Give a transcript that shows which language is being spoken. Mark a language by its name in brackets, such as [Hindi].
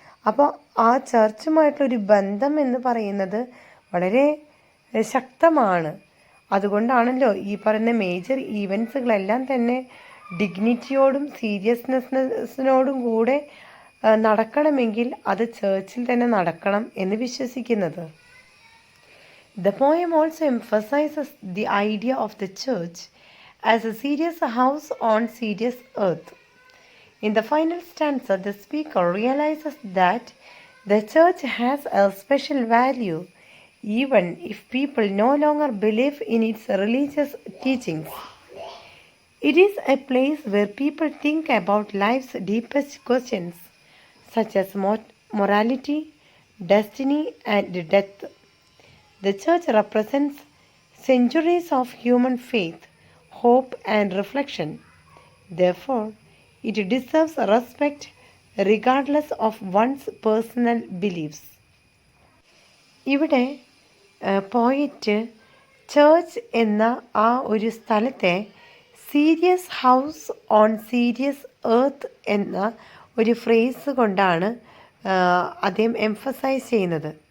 [Malayalam] അപ്പോൾ ആ ചർച്ചുമായിട്ടുള്ളൊരു ബന്ധം എന്ന് പറയുന്നത് വളരെ ശക്തമാണ്. അതുകൊണ്ടാണല്ലോ ഈ പറയുന്ന മേജർ ഈവൻസുകളെല്ലാം തന്നെ ഡിഗ്നിറ്റിയോടും സീരിയസ്നെസ്സിനോടും കൂടെ നടക്കണമെങ്കിൽ അത് ചർച്ചിൽ തന്നെ നടക്കണം എന്ന് വിശ്വസിക്കുന്നത്. [English] The poem also emphasizes the idea of the church as a serious house on serious earth. In the final stanza, the speaker realizes that the church has a special value even if people no longer believe in its religious teachings. It is a place where people think about life's deepest questions, such as morality, destiny, and death. The church represents centuries of human faith, hope, and reflection. Therefore, it deserves respect regardless of one's personal beliefs. [Malayalam] ഇവിടെ പോയിറ്റ് church എന്ന ആ ഒരു സ്ഥലത്തെ [English] serious house on serious earth [Malayalam] എന്ന ഒരു phrase കൊണ്ടാണ് അദ്ദേഹം എംഫസൈസ് ചെയ്യുന്നത്.